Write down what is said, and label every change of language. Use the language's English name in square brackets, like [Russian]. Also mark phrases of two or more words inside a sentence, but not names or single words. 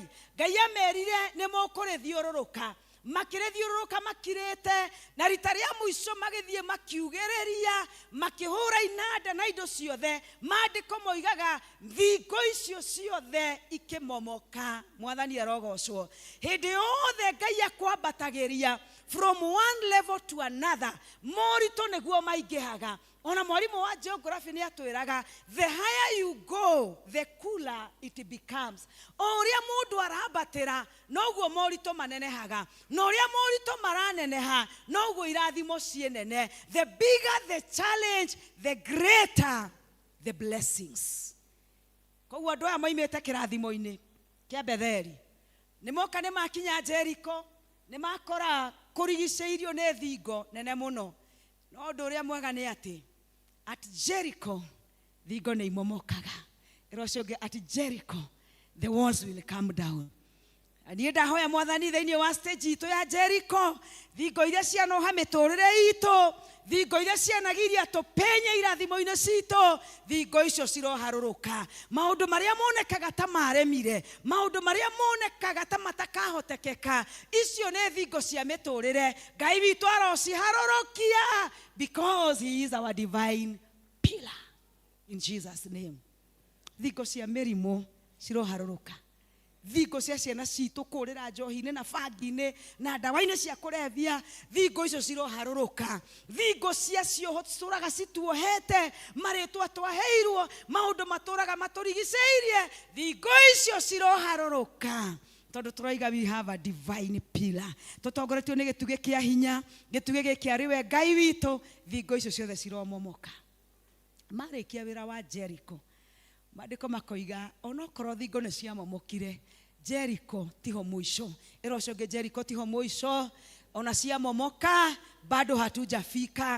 [Kikuyu] Ngai amerire nĩ mũkũrĩthiũrũrũka. Makĩrĩthiũrũrũka makirĩte na rita rĩa mũico magĩthiĩ makiugĩrĩria makĩhũra inanda na indo ciothe. Maandĩko moigaga thingo icio ciothe ikĩmomoka. Mwathani arogocwo. Hĩndĩ yothe Ngai akwambatagĩria [English] from one level to another, [Kikuyu] moritũ nĩguo maingĩhaga. Ona mwarimu wa geography ni atwiraga [English] the higher you go the cooler it becomes. [Kikuyu] Oria mundu arabatira noguo morito manenehaga, no oria morito maraneneha noguo irathimo cienene. [English] The bigger the challenge, the greater the blessings. [Kikuyu] Koguo andu aya maimite kirathimo-ini kia Betheli nimoka ni makinya Jericho, ni makora kurigiceirio ne thingo nene muno. No ndu uria mwega ni ati at Jericho thingo ni imomokaga. [English] Irocoge at Jericho the walls will come down. [Kikuyu] Ani ndahoya Mwathani thiini wa stage itu ya Jericho, thingo iria cianoha miturire itu, thingo iria cianagiria tupenye irathimo-ini citu, thingo icio ciroharuruka. Maundu maria monekaga ta maremire, maundu maria monekaga ta matakahotekeka, icio ne thingo cia miturire. Ngai witu arociharurukia [English] because he is our divine pillar in Jesus name. [Kikuyu] Thingo cia mirimu ciroharuruka. Thingo cia ciana citu kurira njohi-ini na bangi-ini na ndawa-ini cia kurevia, thingo icio ciroharuruka. Thingo cia cio turaga cituohete, maritwa twaheirwo, maundu maturaga maturigiceirie, thingo icio ciroharuruka. Tondu turaiga [English] we have a divine pillar. [Kikuyu] Tutongoretio ni gituge kia hinya, gituge giki ariwe Ngai witu, thingo icio ciothe ciromomoka. Marikia wira wa Jericho, maandiko makoiga onokorwo thingo ni ciamomokire, Jericho tiho mwisho. Irocoge Jericho tiho mwisho, ona ciamomoka [Swahili] bado hatujafika.